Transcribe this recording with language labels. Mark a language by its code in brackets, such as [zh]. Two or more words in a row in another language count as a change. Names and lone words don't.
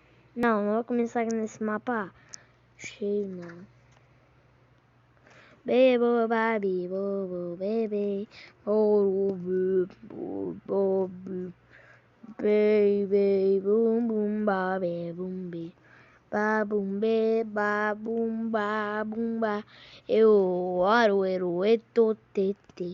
[pt] Não vou começar nesse mapa cheio, não. Bebo, babi, bobo, bebê, bobo, bobo, baby, bum, bum, babe, bum, be. Ba, bum, be, ba, bum, ba, bum, ba. Eu, oro, ero, eto, tete.